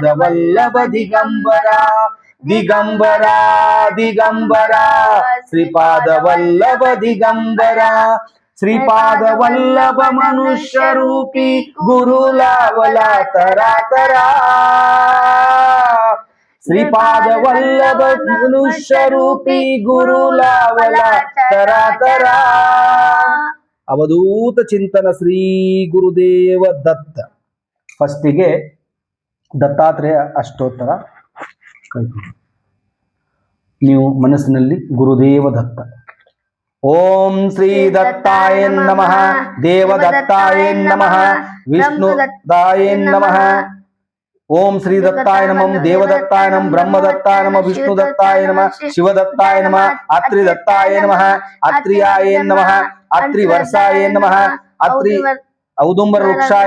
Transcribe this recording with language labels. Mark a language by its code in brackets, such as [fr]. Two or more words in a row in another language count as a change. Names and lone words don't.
[sa] ವಲ್ಲಭ ದಿಗಂಬರ, ದಿಗಂಬರ ದಿಗಂಬರ ಶ್ರೀಪಾದ ವಲ್ಲಭ ದಿಗಂಬರ, ಶ್ರೀಪಾದ ವಲ್ಲಭ ಮನುಷ್ಯ ರೂಪಿ ಗುರು ಲಾವಲ ತರಾತರ, ಶ್ರೀಪಾದ ವಲ್ಲಭ ಮನುಷ್ಯ ರೂಪಿ ಗುರು ಲಾವಲ ತರಾತರ. ಅವಧೂತ ಚಿಂತನ ಶ್ರೀ ಗುರುದೇವ ದತ್ತ. [kn] ಫಸ್ಟಿಗೆ ದತ್ತಾತ್ರೇಯ ಅಷ್ಟೋತ್ತರ ನೀವು ಮನಸ್ಸಿನಲ್ಲಿ ಗುರುದೇವ ದತ್ತ. [sa] ಓಂ ಶ್ರೀ ದತ್ತಾಯ ನಮಃ, ದೇವದತ್ತಾಯ ನಮಃ, ವಿಷ್ಣು ದತ್ತಾಯ ನಮಃ. ಓಂ ಶ್ರೀ ದತ್ತಾಯ ನಮಃ, ದೇವದತ್ತಾಯ ನಮಃ, ಬ್ರಹ್ಮದತ್ತಾಯ ನಮಃ, ವಿಷ್ಣು ದತ್ತಾಯ ನಮಃ, ಶಿವದತ್ತಾಯ ನಮಃ, ಅತ್ರಿ ದತ್ತಾಯ ನಮಃ, ಅತ್ರಿಯಾಯ ನಮಃ, ಅತ್ರಿ ವರ್ಷಾಯ ನಮಃ, ಅತ್ರಿ ಔದುಂಬರ ವೃಕ್ಷಾಯ